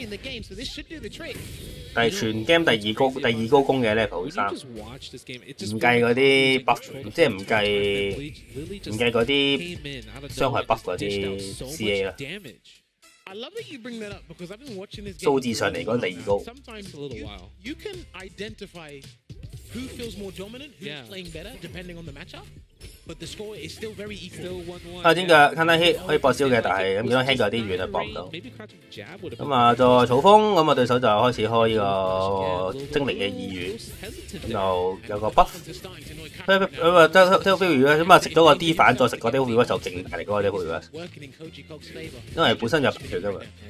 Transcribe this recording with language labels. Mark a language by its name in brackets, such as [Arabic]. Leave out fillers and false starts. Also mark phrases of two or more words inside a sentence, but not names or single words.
[Cantonese] 但係全 game 第二高攻嘅 level 3，唔計嗰啲 buff， 即係唔計嗰啲傷害 buff 嗰啲 CA 啦。數字上嚟講第二高。 [English] Who feels more dominant? Who's playing better, depending on the matchup? But the score is still very equal. [Cantonese] 啊，點解 Counter Hit 可以搏招嘅，但係咁見到 Hit 有啲遠啊，搏唔到。咁啊，再草風，咁啊對手就開始開呢個精靈嘅意願，就有個 buff。咁啊 Devil Reverse 咁啊食咗個 D 反，再食個 Devil Reverse 就勁大力嗰個 Devil Reverse，因為本身就白血㗎嘛。